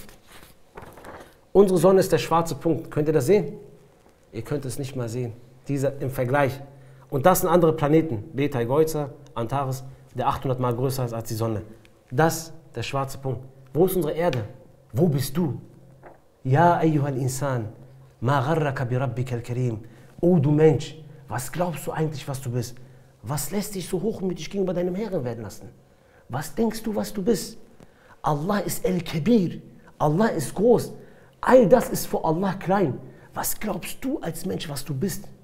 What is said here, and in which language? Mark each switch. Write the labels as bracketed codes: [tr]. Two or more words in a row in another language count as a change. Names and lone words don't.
[de] Unsere Sonne ist der schwarze Punkt. Könnt ihr das sehen? Ihr könnt es nicht mal sehen. Dieser im Vergleich. Und das sind andere Planeten. Beteigeuza, Antares, der 800 Mal größer ist als die Sonne. Das der schwarze Punkt. Wo ist unsere Erde? Wo bist du? Ja, [ar] أيها الإنسان ما غرك بربك الكريم. [de] Oh du Mensch, was glaubst du eigentlich, was du bist? Was lässt dich so hochmütig gegenüber deinem Herrn werden lassen? Was denkst du, was du bist? Allah ist El-Kabir. Allah ist groß. All das ist vor Allah klein. Was glaubst du als Mensch, was du bist?